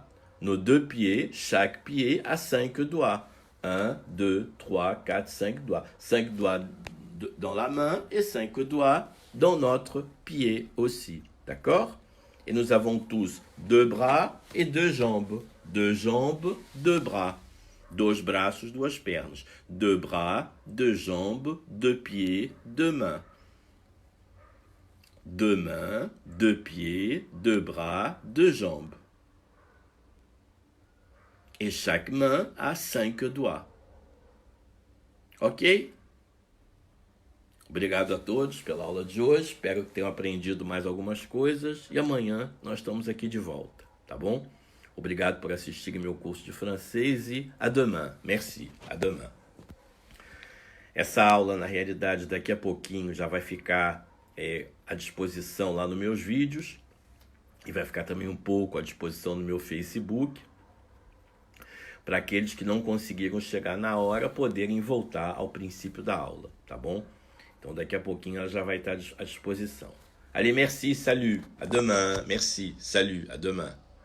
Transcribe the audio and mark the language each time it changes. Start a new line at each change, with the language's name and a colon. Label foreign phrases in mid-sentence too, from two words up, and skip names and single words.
French: Nos 2 pieds, chaque pied a 5 doigts. 1, 2, 3, 4, 5 doigts. 5 doigts dans la main et 5 doigts dans notre pied aussi. D'accord? Et nous avons tous 2 bras et 2 jambes. 2 jambes, 2 bras.
Portuguese: 2 braços, 2 pernas.
French: 2 bras, 2 jambes, 2 pieds, 2 mains. 2 mains, 2 pieds, 2 bras, 2 jambes. Et chaque main a 5 doigts. Ok?
Portuguese: Obrigado a todos pela aula de hoje. Espero que tenham aprendido mais algumas coisas. E amanhã nós estamos aqui de volta, tá bom? Obrigado por assistir meu curso de francês e
French: à demain. Merci, à demain.
Portuguese: Essa aula, na realidade, daqui a pouquinho já vai ficar à disposição lá nos meus vídeos. E vai ficar também um pouco à disposição no meu Facebook. Para aqueles que não conseguiram chegar na hora, poderem voltar ao princípio da aula, tá bom? Então, daqui a pouquinho ela já vai estar à disposição.
French: Allez, merci, salut, à demain, merci, salut, à demain.